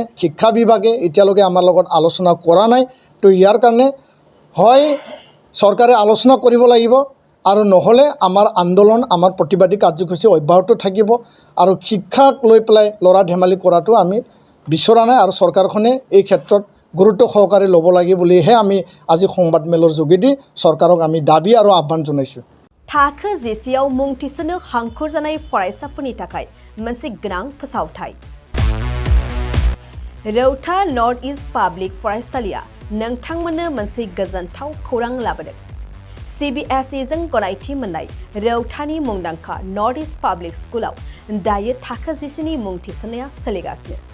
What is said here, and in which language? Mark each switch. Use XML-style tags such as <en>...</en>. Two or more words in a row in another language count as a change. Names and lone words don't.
<as>শিক্ষা বিভাগে এতিয়ালৈকে আমাৰ লগত আলোচনা কৰা নাই তো ইয়াৰ কাৰণে হয় চৰকাৰে আলোচনা কৰিব লাগিব আৰু নহ'লে আমাৰ আন্দোলন আমাৰ প্ৰতিবাদী কাৰ্যসূচী অব্যাহত থাকিব আৰু শিক্ষাক লৈ পেলাই ল'ৰা ধেমালি কৰাটো আমি বিচৰা নাই আৰু চৰকাৰখনে এই ক্ষেত্ৰত গুৰুত্ব সহকাৰে ল'ব লাগে বুলিহে আমি আজি সংবাদমেলৰ যোগেদি চৰকাৰক আমি দাবী আৰু আহ্বান জনাইছোঁ</as> <brx>थाखो जिसेयाव मुं थिसननो हांखुर जानाय फरायसाफोरनि थाखाय मोनसे गोनां फोसावथाय रौता नर्थ इस्ट पाब्लिक फरायसालिया नोंथांमोननो मोनसे गोजोनथाव खौरां लाबोदों CBSE जों गनायथि मोननाय रौतानि मुंदांखा नर्थ इस्ट पाब्लिक स्कुलाव दायो थाखो जिसेनि मुं थिसननाया सोलिगासिनो</brx>